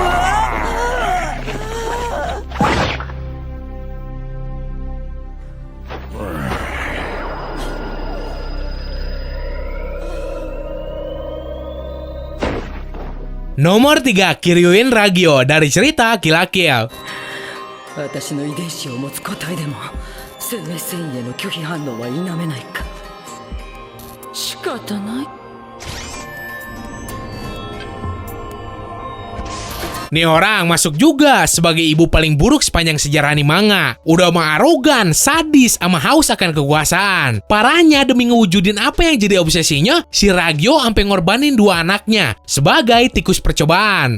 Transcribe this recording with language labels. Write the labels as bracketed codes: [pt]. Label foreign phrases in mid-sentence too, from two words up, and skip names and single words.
[id] Nomor 3, Kiryuin Ragyo dari cerita Kill la Kill. [ja] 私の遺伝子を持つ個体でも生命繊維への拒否反応は否めないか。仕方ない。 [id] Nih orang masuk juga sebagai ibu paling buruk sepanjang sejarah anime manga. Udah mah arogan, sadis, sama haus akan kekuasaan. Parahnya demi ngewujudin apa yang jadi obsesinya, si Ragyo sampai ngorbanin 2 anaknya sebagai tikus percobaan.